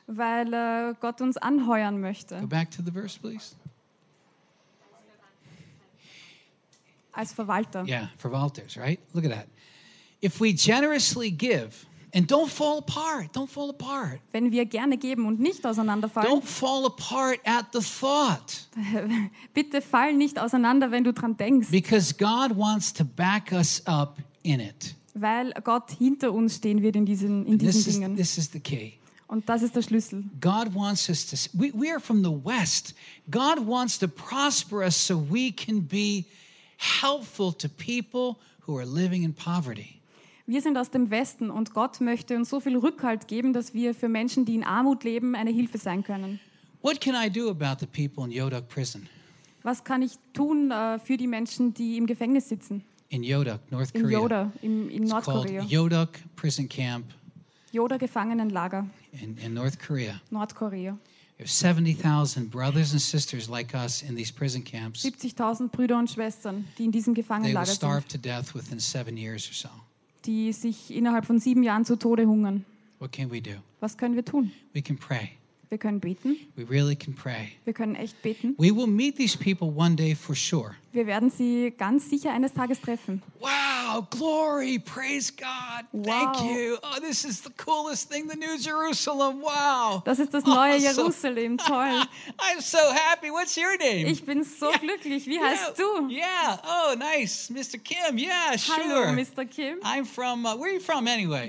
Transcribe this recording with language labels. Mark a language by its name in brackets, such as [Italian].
[German] Weil Gott uns anheuern möchte. [English] Go back to the verse, please. [German] Als Verwalter. [English] Yeah, Verwalters, right? Look at that. If we generously give, and don't fall apart. [German] Wenn wir gerne geben und nicht auseinanderfallen. [English] Don't fall apart at the thought. [German] Bitte fall nicht auseinander, wenn du dran denkst. [English] Because God wants to back us up in it. [German] Weil Gott hinter uns stehen wird in diesen Dingen. [English] This is the key. [German] Und das ist der Schlüssel. [English] God wants us to. We are from the West. God wants to prosper us so we can be helpful to people who are living in poverty. [German] Wir sind aus dem Westen und Gott möchte uns so viel Rückhalt geben, dass wir für Menschen, die in Armut leben, eine Hilfe sein können. [English] What can I do about the people in Yodok prison? [German] Was kann ich tun für die Menschen, die im Gefängnis sitzen? [English] In Yodok, North Korea. In Yoda, in North Korea. It's called Yodok prison camp. [German] Yoda Gefangenenlager. [English] In North Korea. [German] Nordkorea. [English] There are 70,000 brothers and sisters like us in these prison camps. [German] 70,000 Brüder und Schwestern, die in diesem Gefangenenlager sind. [English] They will starve to death within 7 years or so. [German] Die sich innerhalb von 7 Jahren zu Tode hungern. [English] What can we do? [German] Was können wir tun? [English] We can pray. [German] Wir können beten. [English] We really can pray. [German] Wir können echt beten. [English] We will meet these people one day for sure. [German] Wir werden sie ganz sicher eines Tages treffen. [English] Wow, glory, praise God. Wow. Thank you. Oh, this is the coolest thing, the new Jerusalem. Wow. [German] Das ist das neue Jerusalem. Toll. [English] I'm so happy. What's your name? [German] Ich bin so glücklich. Wie heißt du? [English] Yeah. Oh, nice. Mr. Kim. Yeah, sure. [German] Hallo, Mr. Kim. [English] I'm from where are you from anyway?